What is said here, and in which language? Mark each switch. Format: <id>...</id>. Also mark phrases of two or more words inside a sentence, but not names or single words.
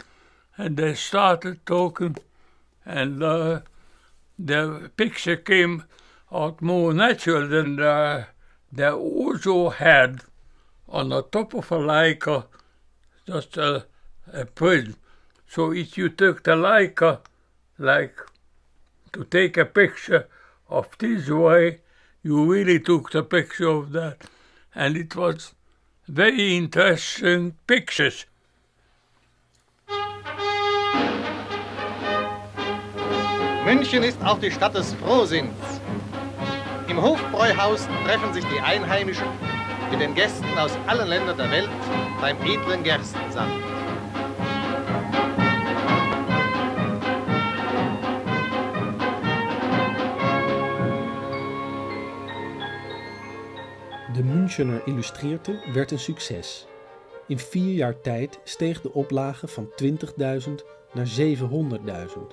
<en>And they started talking, and the picture came out more natural than they also had on the top of a Leica just a prism. So if you took the Leica, like to take a picture of this way, you really took the picture of that. And it was very interesting pictures.</en> <de>München ist auch die Stadt des Frohsinns. Im Hofbräuhaus treffen sich die Einheimischen mit den Gästen aus allen Ländern der Welt beim edlen Gerstensaft.</de> <nl>De Münchener Illustreerte werd een succes. In 4 jaar tijd steeg de oplage van 20.000 naar 700.000.</nl>